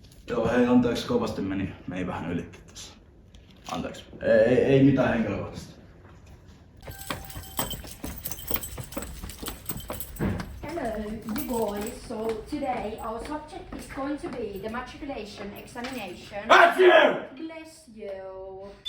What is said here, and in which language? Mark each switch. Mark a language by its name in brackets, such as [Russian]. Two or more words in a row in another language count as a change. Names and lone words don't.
[Finnish] Joo, hei, anteeksi, kovasti meni vähän ylitkin tässä. Anteeksi. Ei mitään henkilökohtaista. [English] Hello, you boys. So today our subject is going to be the matriculation examination. Bless you! Bless you.